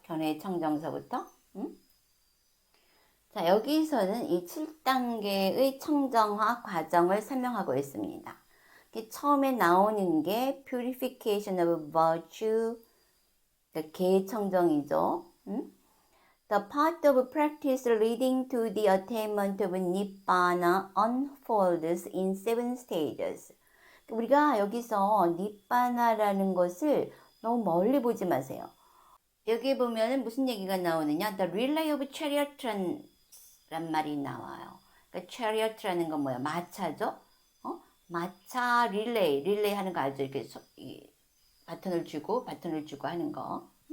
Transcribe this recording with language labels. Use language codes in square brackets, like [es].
[ko] 견해 청정서부터. 자, 여기서는 이 7단계의 청정화 과정을 설명하고 있습니다. 처음에 나오는 게 Purification of Virtue, 개청정이죠. [en] The part of practice leading to the attainment of Nibbana unfolds in 7 stages. [ko] 우리가 여기서 니빠나라는 것을 너무 멀리 보지 마세요. 여기 보면은 무슨 얘기가 나오느냐? The relay of chariot 란 말이 나와요. 그러니까 chariot라는 건 뭐야? 마차죠? 마차 릴레이 하는 거 알죠? 이렇게 바톤을 주고 하는 거.